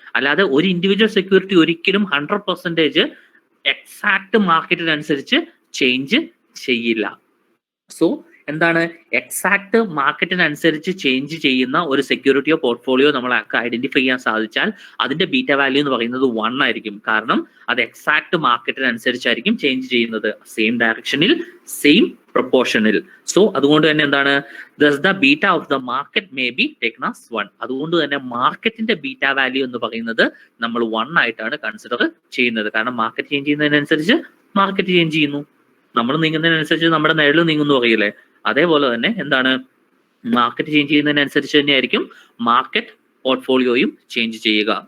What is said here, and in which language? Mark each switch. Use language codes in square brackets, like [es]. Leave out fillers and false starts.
[ml] അല്ലാതെ ഒരു individual security ഒരിക്കലും 100% എക്സാക്ട് മാർക്കറ്റിനനുസരിച്ച് ചേഞ്ച് ചെയ്യില്ല. സോ എന്താണ്? എക്സാക്ട് മാർക്കറ്റിനനുസരിച്ച് ചേഞ്ച് ചെയ്യുന്ന ഒരു സെക്യൂരിറ്റിയോ പോർട്ട്ഫോളിയോ നമ്മളൊക്കെ ഐഡന്റിഫൈ ചെയ്യാൻ സാധിച്ചാൽ അതിന്റെ ബീറ്റ വാല്യൂ എന്ന് പറയുന്നത് 1 ആയിരിക്കും. കാരണം അത് എക്സാക്ട് മാർക്കറ്റിനനുസരിച്ചായിരിക്കും ചേഞ്ച് ചെയ്യുന്നത്, സെയിം ഡയറക്ഷനിൽ, സെയിം പ്രൊപ്പോർഷനിൽ. സോ അതുകൊണ്ട് തന്നെ എന്താണ്? [en] thus the beta of the market may be taken as 1. [ml] അതുകൊണ്ട് തന്നെ മാർക്കറ്റിന്റെ ബീറ്റ വാല്യൂ എന്ന് പറയുന്നത് നമ്മൾ 1 ആയിട്ടാണ് കൺസിഡർ ചെയ്യുന്നത്. കാരണം മാർക്കറ്റ് ചേഞ്ച് ചെയ്യുന്നതിനനുസരിച്ച് മാർക്കറ്റ് ചേഞ്ച് ചെയ്യുന്നു, നമ്മൾ നീങ്ങുന്നതിനനുസരിച്ച് നമ്മുടെ നിഴൽ നീങ്ങുന്നു പറയില്ലേ, അതേപോലെ തന്നെ എന്താണ്? മാർക്കറ്റ് ചേഞ്ച് ചെയ്യുന്നതിനനുസരിച്ച് തന്നെയായിരിക്കും മാർക്കറ്റ് പോർട്ട്ഫോളിയോയും ചേഞ്ച് ചെയ്യുക.